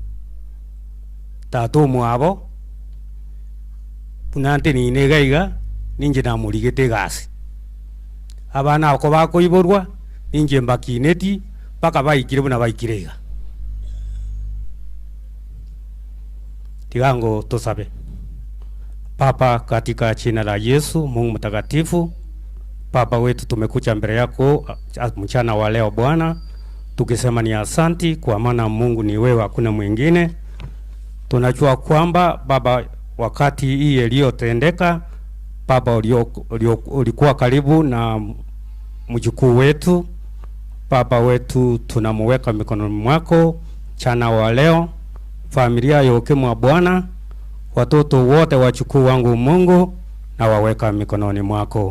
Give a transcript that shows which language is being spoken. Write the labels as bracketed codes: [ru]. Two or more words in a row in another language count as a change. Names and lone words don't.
[guz] tatu mwabo punante ni negaiga ninje na murigete gasi abana ako bakoiborwa ninje mbakineti paka baikire buna baikirega Tigango tusabe. [sw] Papa, katika jina la Yesu Mungu mtakatifu, Papa wetu tumekuja mbele yako mchana wa leo Bwana, tukisema ni asanti kwa maana Mungu ni wewe, hakuna mwingine. Tunajua kwamba Baba, wakati hii iliyotendeka Baba ulikuwa karibu na mjukuu wetu Baba wetu tunamuweka mikononi mwako chana wa leo, familia yote mwa Bwana, watoto wote wachukuu wangu Mungu na waweka mikononi mwako.